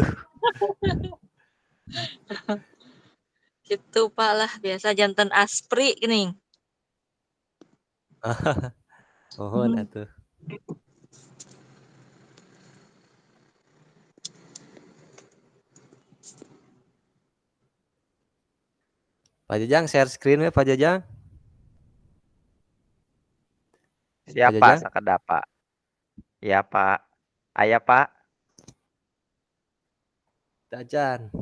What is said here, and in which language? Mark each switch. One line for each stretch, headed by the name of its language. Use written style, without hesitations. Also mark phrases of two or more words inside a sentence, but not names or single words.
Sundanese: Gitu Pak lah biasa janten aspri geuning. Mohon atuh. Pak Jajang
English: share screen
Sundanese: we Pak Jajang. Siapa sakedap Pak? Iya Pak. Aya Pak. Tajan.